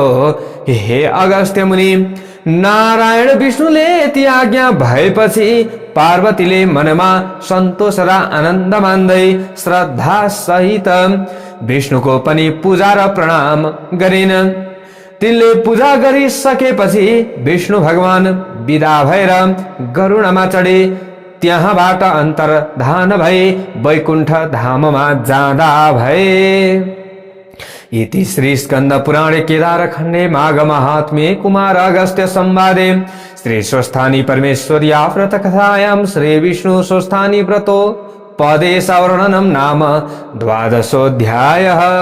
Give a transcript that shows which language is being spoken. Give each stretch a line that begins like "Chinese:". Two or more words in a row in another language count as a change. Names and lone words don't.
Nepali: हे अगस्त्य मुनि, नारायण विष्णुले यति आज्ञा भएपछि पार्वतीले मनमा सन्तोष र आनन्द मान्दै श्रद्धा सहित विष्णुको पनि पूजा र प्रणाम गरिन्। तिनले पूजा गरिसकेपछि विष्णु भगवान विदा भएर गरुडमा चढे। त्यहाँबाट अन्तर्धान भए वैकुण्ठ धाममा जाँदा भए।
Sanskrit: इति श्री स्कंद पुराणे केदार खण्डे माघ महात्म्ये कुमार अगस्त्य संवादे श्री स्वस्थानी परमेश्वर्या व्रत कथायां श्री विष्णु स्वस्थानी व्रतो पदेशवर्णनं नाम 12अध्यायः।